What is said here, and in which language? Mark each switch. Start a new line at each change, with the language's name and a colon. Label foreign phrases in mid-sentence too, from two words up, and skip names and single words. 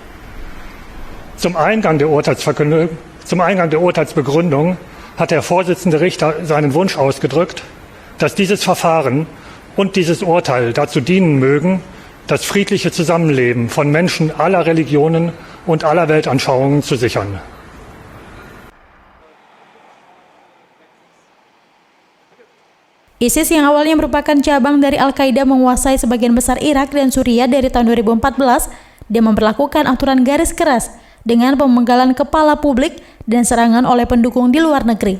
German: Zum Eingang der Urteilsbegründung hat der Vorsitzende Richter seinen Wunsch ausgedrückt, dass dieses Verfahren und dieses Urteil dazu dienen mögen, das friedliche Zusammenleben von Menschen aller Religionen und aller Weltanschauungen zu sichern.
Indonesian: ISIS yang awalnya merupakan cabang dari Al-Qaeda menguasai sebagian besar Irak dan Suriah dari tahun 2014 dan memperlakukan aturan garis keras dengan pemenggalan kepala publik dan serangan oleh pendukung di luar negeri.